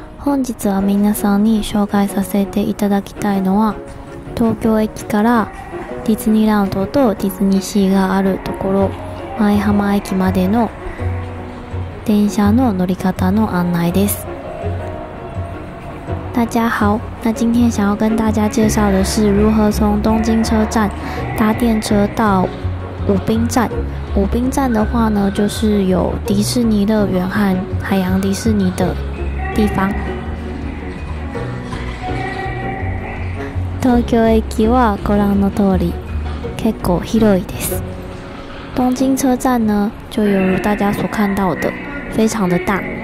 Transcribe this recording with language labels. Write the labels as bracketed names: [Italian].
[Japanese] 本日は皆さんに紹介させていただきたいのは、東京駅からディズニーランドとディズニーシーがあるところ、舞浜駅までの电车の乗り方の案内です。 [Chinese] 大家好，那今天想要跟大家介绍的是如何从东京车站搭电车到武滨站。武滨站的话呢，就是有迪士尼乐园和海洋迪士尼的地方。 [Japanese] 東京駅はご覧の通り結構広いです。 [Chinese] 東京车站呢，就犹如大家所看到的，非常的大。